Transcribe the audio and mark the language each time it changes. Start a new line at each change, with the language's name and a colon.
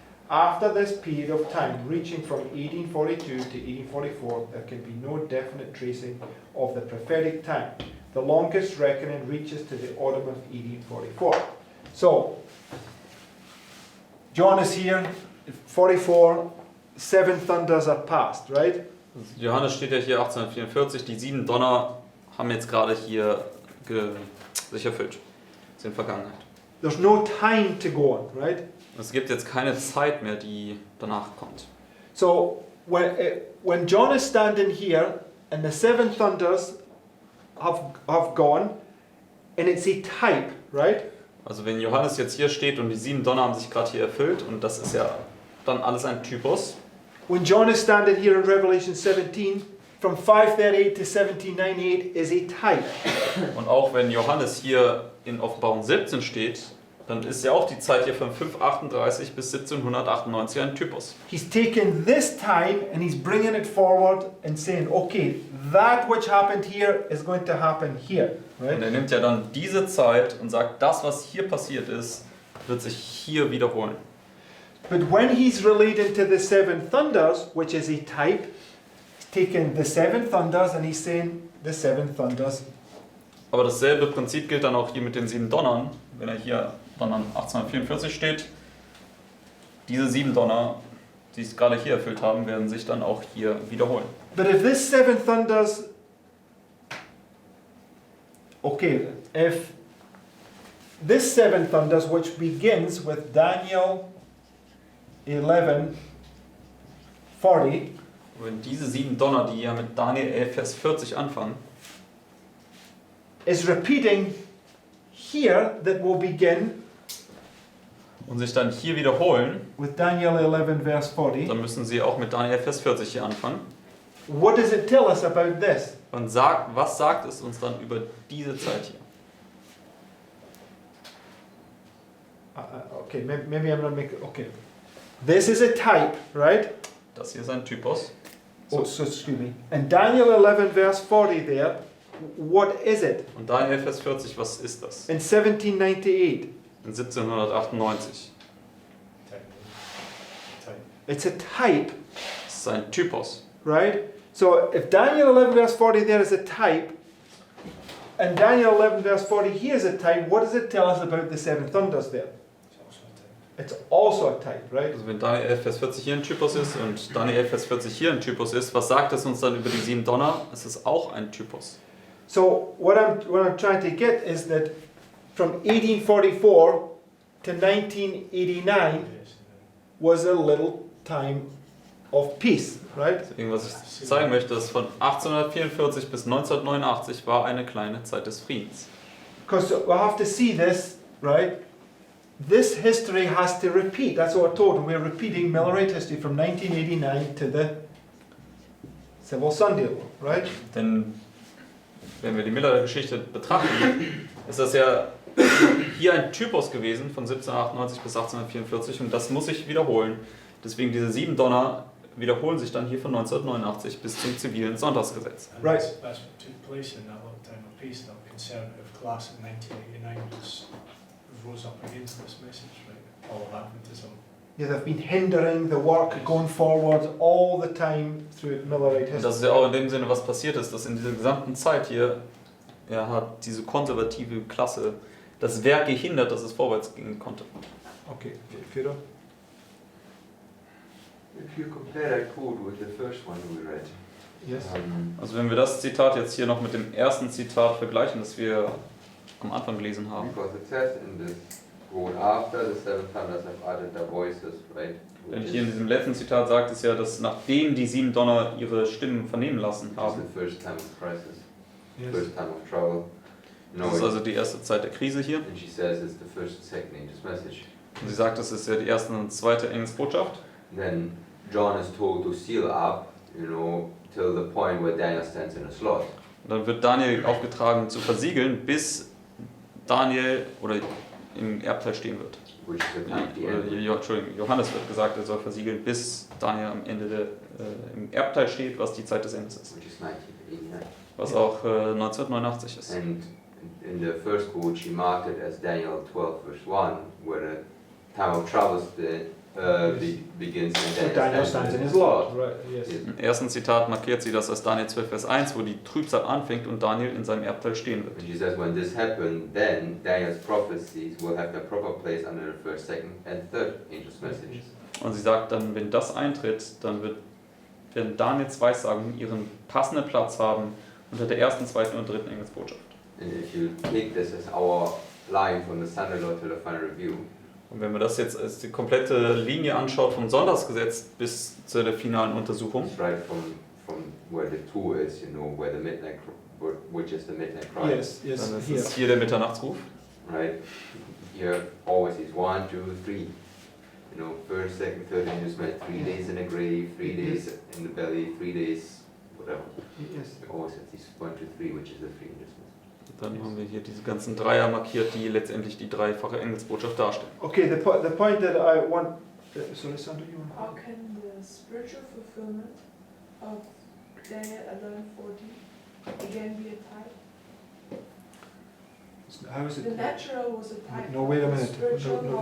English: After this period of time, reaching from 1842 to 1844, there can be no definite tracing of the prophetic time, The longest reckoning reaches to the autumn of 1844. So, John is here, 44, 7 thunders are past, right?
German: Johannes steht ja hier 1844, die 7 Donner haben jetzt gerade hier sich erfüllt. Das ist in Vergangenheit.
English: There's no time to go on, right?
German: Es gibt jetzt keine Zeit mehr, die danach kommt.
English: So, when John is standing here and the 7 thunders have gone, and it's a type, right?
German: Also wenn Johannes jetzt hier steht und die 7 Donner haben sich gerade hier erfüllt und das ist ja dann alles ein Typus.
English: When John is standing here in Revelation 17, from 538 to 1798 is a type.
German: Und auch wenn Johannes hier in Offenbarung 17 steht, dann ist ja auch die Zeit hier von 538 bis 1798 ein Typus.
English: He's taken this time and he's bringing it forward and saying, okay, that which happened here is going to happen here, right?
German: Und er nimmt ja dann diese Zeit und sagt, das, was hier passiert ist, wird sich hier wiederholen.
English: But when he's relating to the 7 thunders, which is a type, he's taken the 7 thunders and he's saying the 7 thunders.
German: Aber dasselbe Prinzip gilt dann auch hier mit den 7 Donnern. Wenn er hier dann an 1844 steht, diese 7 Donner, die es gerade hier erfüllt haben, werden sich dann auch hier wiederholen.
English: But if this 7 thunders, okay, if this 7 thunders, which begins with Daniel 11:40,
German: Wenn diese 7 Donner, die ja mit Daniel 11, Vers 40 anfangen,
English: is repeating here, that will begin
German: und sich dann hier wiederholen,
English: with Daniel 11 verse 40.
German: dann müssen sie auch mit Daniel Vers 40 hier anfangen.
English: What does it tell us about this?
German: Und was sagt es uns dann über diese Zeit hier?
English: Okay, maybe I'm not making. Okay, this is a type, right?
German: Das hier ist ein Typus.
English: Oh, so excuse me. And Daniel 11 verse 40 there, what is it?
German: Und Daniel Vers 40, was ist das?
English: In 1798,
German: In 1798.
English: it's a type,
German: Das ist ein Typus.
English: right? So if Daniel 11 verse 40 there is a type, and Daniel 11 verse 40 here is a type, what does it tell us about the 7 thunders there? It's also a type, right?
German: Also wenn Daniel 11 Vers 40 hier ein Typus ist und Daniel 11 Vers 40 hier ein Typus ist, was sagt es uns dann über die 7 Donner? Es ist auch ein Typus.
English: So what I'm trying to get is that from 1844 to 1989 was a little time of peace, right?
German: Deswegen, was ich zeigen möchte, ist von 1844 bis 1989 war eine kleine Zeit des Friedens.
English: Because we have to see this, right? This history has to repeat. That's what we're told. And we're repeating Millerite history from 1989 to the Civil Sunday Law, right?
German: Denn wenn wir die Miller-Geschichte betrachten, ist das ja hier ein Typus gewesen von 1798 bis 1844 und das muss sich wiederholen. Deswegen diese 7 Donner wiederholen sich dann hier von 1989 bis zum zivilen Sonntagsgesetz.
English: Right. That's what took place in that long time of peace. The conservative class in 1989 rose up against this message, right? All of Adventism. Yeah, they've been hindering the work going forward all the time through Millerite
German: Und das ist
English: history.
German: ja auch in dem Sinne, was passiert ist, dass in dieser gesamten Zeit hier hat diese konservative Klasse das Werk gehindert, dass es vorwärts gehen konnte. Okay, Führer.
English: If you compare that quote with the first one we read, Yes.
German: Also wenn wir das Zitat jetzt hier noch mit dem ersten Zitat vergleichen, das wir am Anfang gelesen haben,
English: because it says in this quote, after the 7 thunders have uttered their voices, right?
German: denn
English: Which
German: hier in
English: is,
German: diesem letzten Zitat sagt es ja, dass nachdem die 7 Donner ihre Stimmen vernehmen lassen
English: which is
German: haben,
English: the first time of crisis, Yes. first time of trouble. No,
German: das ist also die erste Zeit der Krise hier.
English: and she says it's the first and second angel's message.
German: Und sie sagt, das ist ja die erste und zweite Engelsbotschaft.
English: Then John is told to seal up, till the point where Daniel stands in a slot.
German: Und dann wird Daniel aufgetragen zu versiegeln, bis Daniel oder im Erbteil stehen wird.
English: Which is at the end.
German: Entschuldigung, Johannes wird gesagt, er soll versiegeln, bis Daniel am Ende im Erbteil steht, was die Zeit des Endes ist.
English: Which is 1989.
German: Was auch 1989 ist.
English: And in the first quote, she marked it as Daniel 12, verse 1, where the time of trouble is the begins in So Daniel stands in his lot, right? Yes.
German: Im ersten Zitat markiert sie das als Daniel 12, Vers 1, wo die Trübsal anfängt und Daniel in seinem Erbteil stehen wird.
English: And she says, when this happened, then Daniel's prophecies will have their proper place under the first, second, and third angel's messages.
German: Und sie sagt dann, wenn das eintritt, dann werden Daniels Weissagungen ihren passenden Platz haben unter der ersten, zweiten und dritten Engelsbotschaft.
English: And if you take this as our line from the Sunday law to the final review,
German: Und wenn man das jetzt als die komplette Linie anschaut, vom Sonntagsgesetz bis zu der finalen Untersuchung,
English: it's right from where the two is, you know, where the midnight, which is the midnight cry. Yes, yes,
German: dann ist
English: here.
German: es hier der Mitternachtsruf.
English: Right? Here always is 1, 2, 3. You know, first, second, third angel's message, 3 days in the grave, 3 days in the belly, 3 days, whatever. Yes. We always have these 1, 2, 3, which is the 3 angel's message.
German: Dann haben wir hier diese ganzen Dreier markiert, die letztendlich die dreifache Engelsbotschaft darstellen.
English: Okay, the point that I want. Sorry, Sandra, you want? How can the spiritual fulfillment of Daniel 11:40 again be a type? How is The it? natural was a type. No, wait a of the minute. Spiritual, No.